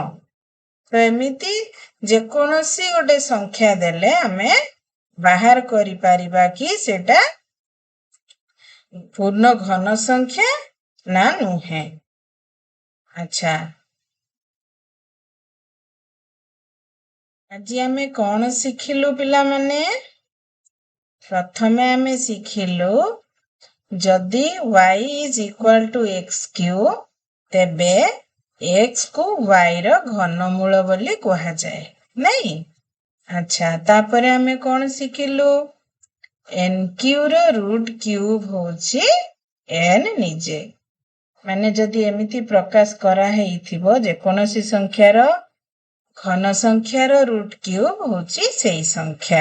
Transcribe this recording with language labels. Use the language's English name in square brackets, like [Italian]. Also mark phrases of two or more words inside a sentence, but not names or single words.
[Odia] ତ ଏମିତି ଯେକୌଣସି ଗୋଟେ ସଂଖ୍ୟା ଦେଲେ ଆମେ ବାହାର କରିପାରିବା କି ସେଟା ପୂର୍ଣ୍ଣ ଘନ ସଂଖ୍ୟା ନା ନୁହେଁ। ଆଚ୍ଛା, ଆଜି ଆମେ କଣ ଶିଖିଲୁ ପିଲାମାନେ? ପ୍ରଥମେ ଆମେ ଶିଖିଲୁ ଯଦି [English] y is equal to x cube [Odia] ତେବେ x କୁ y ର ଘନମୂଳ ବୋଲି କୁହାଯାଏ, ନାଇଁ? ଆଚ୍ଛା, ତାପରେ ଆମେ କଣ ଶିଖିଲୁ? NQ ର [English] root cube [Odia] ହଉଛି n ନିଜେ। ମାନେ ଯଦି ଏମିତି ପ୍ରକାଶ କରାହେଇଥିବ ଯେକୌଣସି ସଂଖ୍ୟାର ଘନ ସଂଖ୍ୟାର [English] root cube [Odia] ହଉଛି ସେଇ ସଂଖ୍ୟା।